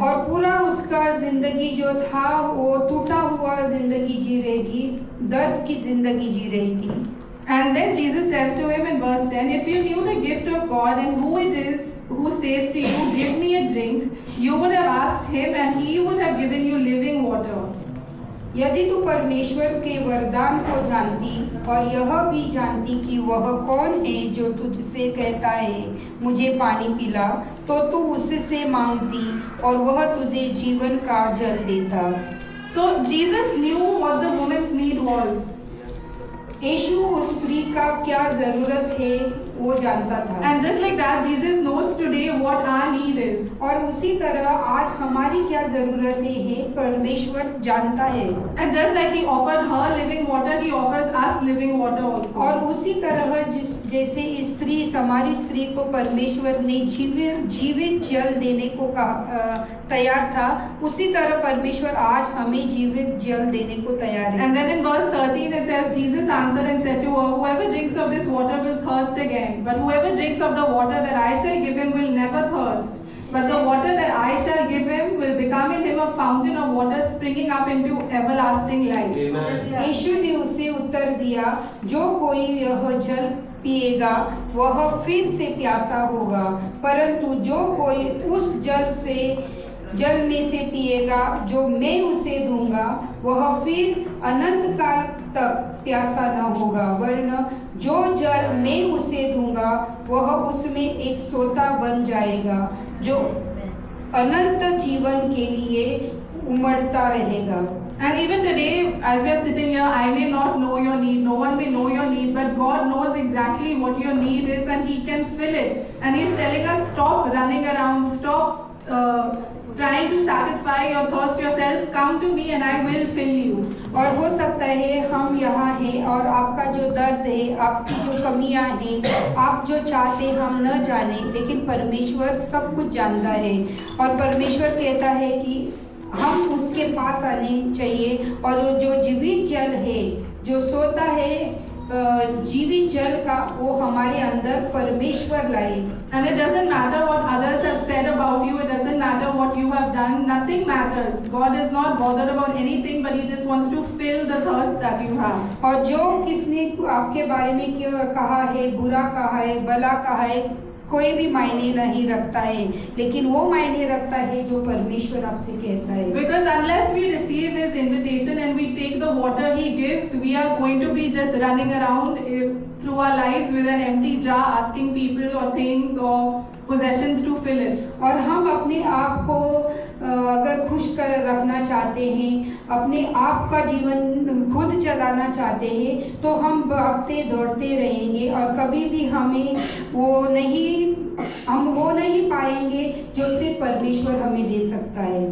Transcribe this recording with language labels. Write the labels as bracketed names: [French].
[Hindi] और पूरा उसका जिंदगी जो था वो टूटा हुआ जिंदगी जी रही थी, दर्द की जिंदगी जी रही थी। [English] And then Jesus says to him in verse 10, if you knew the gift of God and who it is who says to you, give me a drink, you would have asked him and he would have given you living water. [Hindi] यदि तू परमेश्वर के वरदान को जानती और यह भी जानती कि वह कौन है जो तुझसे कहता है मुझे पानी पिला, तो तू उससे मांगती और वह तुझे जीवन का जल देता। [English] So Jesus knew what the woman's need was. [Hindi] यीशु उस स्त्री का क्या जरूरत है वो जानता था। [English] And just like that, Jesus knows today what our need is. [Hindi] और उसी तरह आज हमारी क्या जरूरतें हैं परमेश्वर जानता है। [English] And just like he offered her living water, he offers us living water also. [Hindi] और उसी तरह जैसे स्त्री समारी स्त्री को परमेश्वर ने जीवित जल देने को तैयार था, उसी तरह परमेश्वर आज हमें जीवित जल देने को तैयार है। [English] And then in verse 13 it says, Jesus answered and said to her, whoever drinks of this water will thirst again, but whoever drinks of the water that I shall give him will never thirst. But the water that I shall give him will become in him a fountain of water springing up into everlasting life. [Hindi] यीशु ने उसे उत्तर दिया, जो कोई यह जल पिएगा वह फिर से प्यासा होगा, परंतु जो कोई उस जल में से पिएगा जो मैं उसे दूंगा वह फिर अनंत काल तक प्यासा न होगा, वरन जो जल मैं उसे दूंगा वह उसमें एक सोता बन जाएगा जो अनंत जीवन के लिए उमड़ता रहेगा। [English] And even today, as we are sitting here, I may not know your need, no one may know your need, but God knows exactly what your need is and He can fill it. And He's telling us, stop running around, stop trying to satisfy your thirst yourself, come to me and I will fill you. [Hindi] और हो सकता है हम यहाँ हैं और आपका जो दर्द है, आपकी जो कमियाँ हैं, आप जो चाहते हम न जाने, लेकिन परमेश्वर सब कुछ जानता है। और परमेश्वर कहता है कि हम उसके पास आने चाहिए और जो जीवित जल है, जो सोता है जीवित जल का, वो हमारे अंदर परमेश्वर लाए। [English] And it doesn't matter what others have said about you, it doesn't matter what you have done, nothing matters. God is not bothered about anything, but He just wants to fill the thirst that you have. [Hindi] और जो किसने आपके बारे में क्या कहा है, बुरा कहा है, भला कहा है, कोई भी मायने नहीं रखता है, लेकिन वो मायने रखता है जो परमेश्वर आपसे कहता है। [English] Because unless we receive His invitation and we take the water He gives, we are going to be just running around through our lives with an empty jar, asking people or things or possessions to fill it. [Hindi] और हम अपने आप को अगर खुश कर रखना चाहते हैं, अपने आप का जीवन खुद चलाना चाहते हैं, तो हम भागते दौड़ते रहेंगे और कभी भी हमें वो नहीं पाएंगे जो सिर्फ परमेश्वर हमें दे सकता है।